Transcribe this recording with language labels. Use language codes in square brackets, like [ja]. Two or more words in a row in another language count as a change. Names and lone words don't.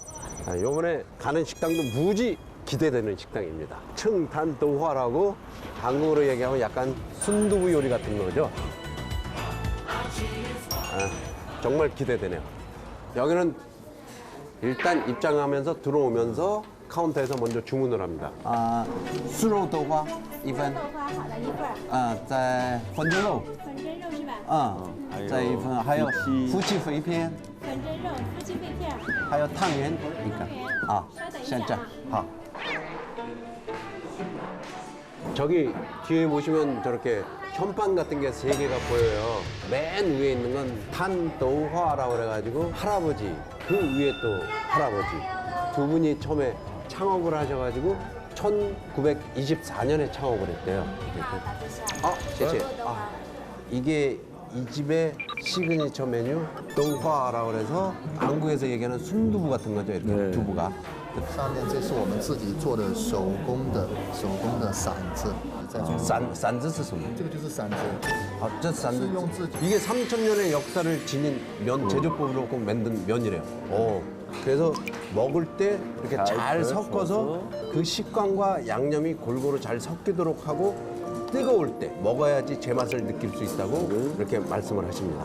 [ko] 요번에 가는 식당도 무지 기대되는 식당입니다. 청탄도화라고 한국어로 얘기하면 약간 순두부 요리 같은 거죠. 정말 기대되네요. 여기는 일단 입장하면서 들어오면서 카운터에서 먼저 주문을 합니다. [zh] 素肉豆花1份，豆花好的一份儿，再粉蒸肉，粉蒸肉是吧？再1份，还有夫妻肺片，粉蒸肉、夫妻肺片儿，还有汤圆一个，稍等一先这样下啊。，好。 [ko] 저기 뒤에 보시면 저렇게 현판 같은 게 세 개가 보여요. 맨 위에 있는 건 탄도화라고 그래가지고 할아버지, 그 위에 또 할아버지. 두 분이 처음에 창업을 하셔가지고 1924년에 창업을 했대요. 제제. 이게 이 집의 시그니처 메뉴 도화라고 그래서 한국에서 얘기하는 순두부 같은 거죠. 이렇게 두부가. [zh] 上面这是我们自己做的手工的馓子，在中间 싼즈是什么? 这个就是馓子， [ko] 저 싼즈. [zh] 是用自己 [ko] 이게 3,000년의 역사를 지닌 면 제조법으로 꼭 만든 면이래요. 그래서 먹을 때 이렇게 잘 섞어서 그 식감과 양념이 골고루 잘 섞이도록 하고 뜨거울 때 먹어야지 제맛을 느낄 수 있다고 이렇게 말씀을 하십니다.